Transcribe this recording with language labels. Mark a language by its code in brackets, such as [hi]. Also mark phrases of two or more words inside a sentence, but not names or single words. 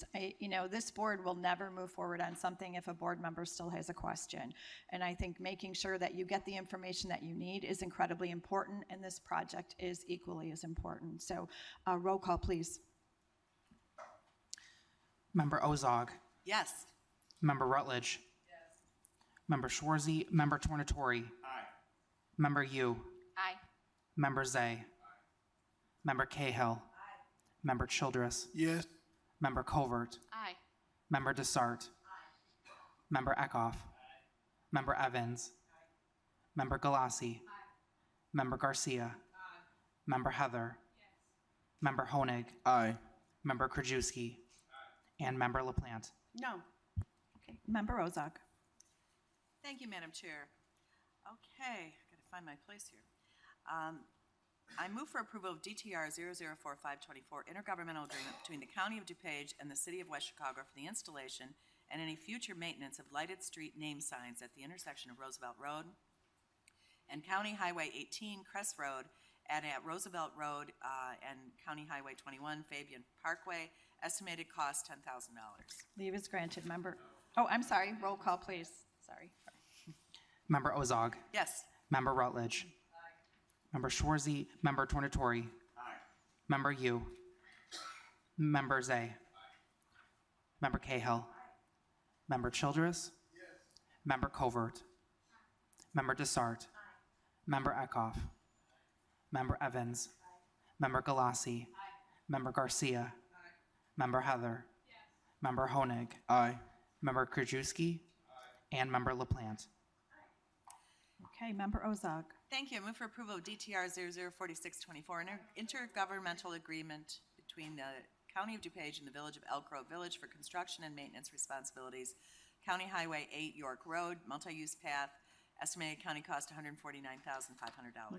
[en] This board will never move forward on something if a board member still has a question, and I think making sure that you get the information that you need is incredibly important, and this project is equally as important. So roll call, please. Member Ozog. Yes. Member Rutledge. Yes. Member Schwarzy. Member Tornatori. Aye. Member Yu. Aye. Member Zay. Member Cahill. Aye. Member Childress. Yes. Member Covert. Aye. Member Desart. Aye. Member Eckhoff. Aye. Member Evans. Aye. Member Galassi. Aye. Member Garcia. Aye. Member Heather. Yes. Member Honig. Aye. Member Krajewski. Aye. And Member LaPlante. No. Okay. Member Ozog. Thank you, Madam Chair. Okay, got to find my place here. I move for approval of DTR 004524, intergovernmental agreement between the County of DuPage and the City of West Chicago for the installation and any future maintenance of lighted street name signs at the intersection of Roosevelt Road and County Highway 18 Crest Road and at Roosevelt Road and County Highway 21 Fabian Parkway. Estimated cost $10,000. Leave is granted. I'm sorry. Roll call, please. Sorry. Member Ozog. Yes. Member Rutledge. Aye. Member Schwarzy. Member Tornatori. Aye. Member Yu. Member Zay. Aye. Member Cahill. Aye. Member Childress. Yes. Member Covert. Aye. Member Desart. Aye. Member Eckhoff. Aye. Member Evans. Aye. Member Galassi. Aye. Member Garcia. Aye. Member Heather. Yes. Member Honig. Aye. Member Krajewski. Aye. And Member LaPlante. Okay, Member Ozog. Thank you. I move for approval of DTR 004624, an intergovernmental agreement between the County of DuPage and the Village of Elk Grove Village for construction and maintenance responsibilities. County Highway 8 York Road, multi-use path, estimated county cost $149,500.